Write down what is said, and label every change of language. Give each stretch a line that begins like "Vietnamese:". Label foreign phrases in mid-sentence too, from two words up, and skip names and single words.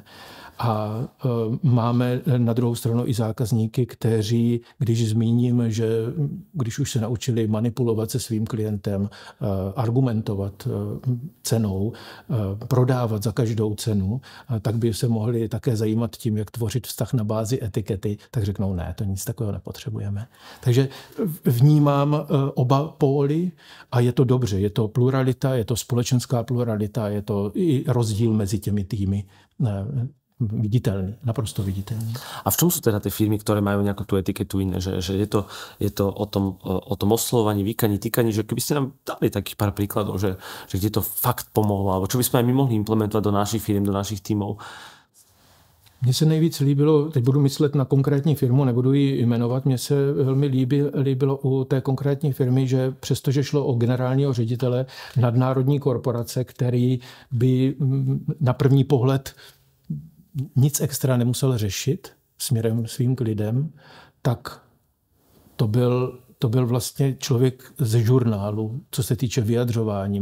Czech: A máme na druhou stranu i zákazníky, kteří, když zmíním, že když už se naučili manipulovat se svým klientem, argumentovat cenou, prodávat za každou cenu, tak by se mohli také zajímat tím, jak tvořit vztah na bázi etikety, tak řeknou ne, to nic takového nepotřebujeme. Takže vnímám oba póly a je to dobře. Je to pluralita, je to společenská pluralita, je to i rozdíl mezi těmi týmy.
Slovak: Viditeľný, naprosto viditeľný. A v čom sú teda tie firmy, ktoré majú nejakú tú etiketu iné? Že je to o tom oslovovaní, vykaní, týkaní, že keby ste nám dali takých pár príkladov, že kde to fakt pomohlo, alebo čo by sme aj my mohli implementovať do našich firm, do našich tímov?
Czech: Mně se nejvíc líbilo, teď budu myslet na konkrétní firmu, nebudu ji jmenovat, mně se velmi líbilo u té konkrétní firmy, že přestože šlo o generálního ředitele nadnárodní korporace, který by na první pohled nic extra nemusel řešit směrem svým k lidem, tak to byl vlastně člověk ze žurnálu, co se týče vyjadřování.